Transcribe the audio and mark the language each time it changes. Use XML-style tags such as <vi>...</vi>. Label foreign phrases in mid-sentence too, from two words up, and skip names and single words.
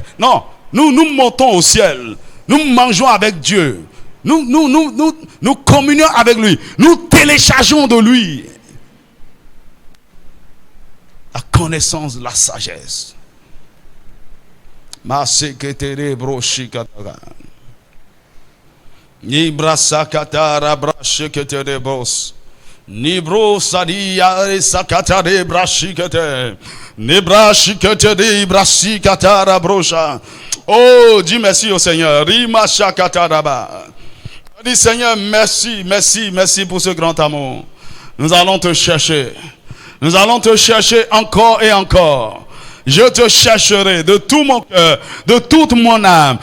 <fr>Non, nous montons au ciel. Nous mangeons avec Dieu. Nous communions avec lui. Nous téléchargeons de lui la connaissance, la sagesse. Ma secrétaire brochikatara. Ni brasa katara brashiketere bros. Ni bro sadia sakatare brashikete. Ni brashiketere brashikatara brosha. Oh, dis merci au Seigneur. Rima shakataraba. Dis Seigneur, merci, merci, merci pour ce grand amour. Nous allons te chercher. Nous allons te chercher encore et encore. Je te chercherai de tout mon cœur, de toute mon âme.</fr>